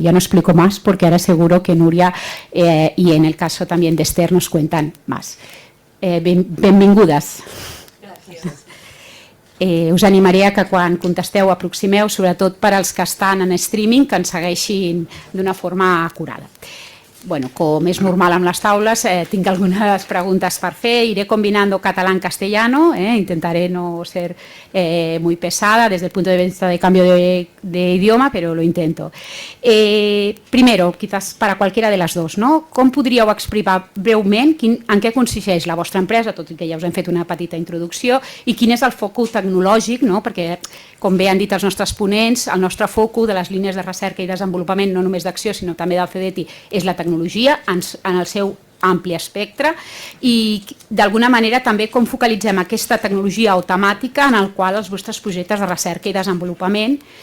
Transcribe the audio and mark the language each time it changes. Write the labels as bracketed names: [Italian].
[Spanish] Ya no explico más porque ahora seguro que Núria y en el caso también de Esther nos cuentan más. [Catalan] Benvingudes. Gràcies. Us animaré que quan contesteu aproximeu, sobretot per als que estan en streaming, que ens segueixin d'una forma acurada. Com és normal amb les taules, tinc [Spanish] algunas preguntas [Catalan] per fer. [Spanish] Iré combinando catalán-castellano, intentaré no ser muy pesada desde el punto de vista de cambio de idioma, pero lo intento. Primero, quizás para cualquiera de las dos, [Catalan] com podríeu explicar breument en què consisteix la vostra empresa, tot i que ja us hem fet una petita introducció, i quin és el focus tecnològic, perquè, com bé han dit els nostres ponents, el nostre focus de les línies de recerca i desenvolupament, no només d'acció, sinó també del CDT, és la tecnologia en el seu ampli espectre i d'alguna manera també com focalitzem aquesta tecnologia automàtica en el qual els vostres projectes de recerca i desenvolupament